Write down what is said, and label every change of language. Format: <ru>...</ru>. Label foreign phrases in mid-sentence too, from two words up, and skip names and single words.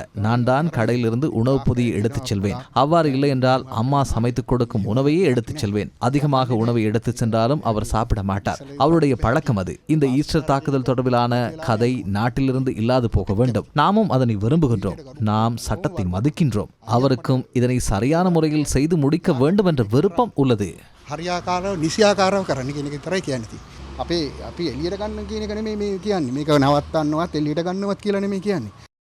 <ta>நான் தான் கடையிலிருந்து உணவு பொதியை எடுத்துச் செல்வேன். அவ்வாறு இல்லை என்றால் அம்மா சமைத்துக் கொடுக்கும் உணவையே எடுத்துச் செல்வேன். அதிகமாக உணவை எடுத்துச் சென்றாலும் அவர் சாப்பிட மாட்டார். அவருடைய பழக்கம் அது. இந்த ஈஸ்டர் தாக்குதல் தொடர்பிலான கதை நாட்டிலிருந்து இல்லாது போக வேண்டும். நாமும் அதனை விரும்புகின்றோம். நாம் சட்டத்தை மதிக்கின்றோம். அவருக்கும் இதனை சரியான முறையில் செய்து முடிக்க வேண்டும் என்ற விருப்பம் உள்ளது.</ta> <si>හරියාකාරව නිසියාකාරව කරන්න කියන එක විතරයි කියන්නේ. අපි එළියට ගන්න කියන එක නෙමෙයි මේ කියන්නේ. මේක නවත්තන්නවත් එළියට ගන්නවත් කියලා නෙමෙයි කියන්නේ.</si>